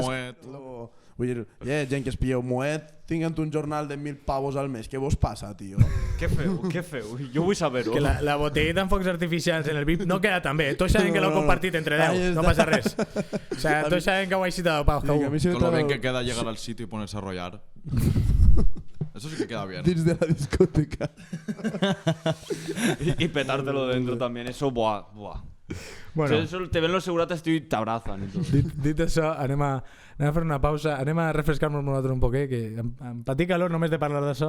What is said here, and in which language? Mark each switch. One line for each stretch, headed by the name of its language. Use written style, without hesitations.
Catalan: Moet. Vull dir, gent que es pilleu Moet, tinguent un jornal de 1.000 pavos al mes. Què vos passa, tio? Què feu? Jo vull saber-ho. Que la botellita amb focs artificials en el VIP no queda tan bé. Tots saben que l'heu compartit entre 10, no passa res. O sea, tots saben que ho així dado pau.
Spanish: Con lo bien que queda llegar al sitio y ponerse a rollar. Eso sí que queda bien. Dins de la discoteca. Y petártelo dentro también. Eso, buah.
Catalan: Bueno, Eso, te ven los seguratas y te abrazan. Y todo. dit això, anem a fer una pausa, anem a refrescar-nos nosaltres un poquet, que em patir calor només de parlar d'això.